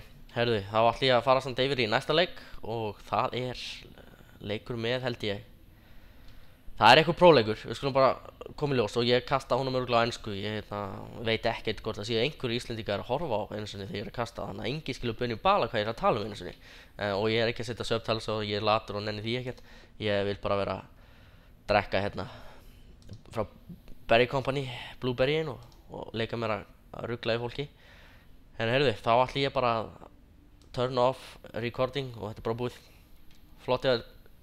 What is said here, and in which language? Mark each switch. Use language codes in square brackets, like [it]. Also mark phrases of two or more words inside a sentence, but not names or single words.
[is] Herðu, þá ætla ég að fara samt yfir í næsta leik og það er leikur með held ég, það er eitthvað próleikur, við skulum bara koma í ljós og ég kasta honum örugglega á ensku, ég veit ekkert hvort það séu einhverjir Íslendingar að horfa á einu sinni þegar ég er að kasta, þannig að enginn skilur bönni bala hvað ég er að tala einu sinni og ég er ekki að setja subtitles og ég er latur og nenni því ekkert, ég vil bara vera að drekka hérna frá Berry Company, Blueberryin og leika mér að ruggla í fólki. En heyrðu, þá ætla ég bara að [en] turn off recording [is] og þetta er bara búið, flott hjá þér.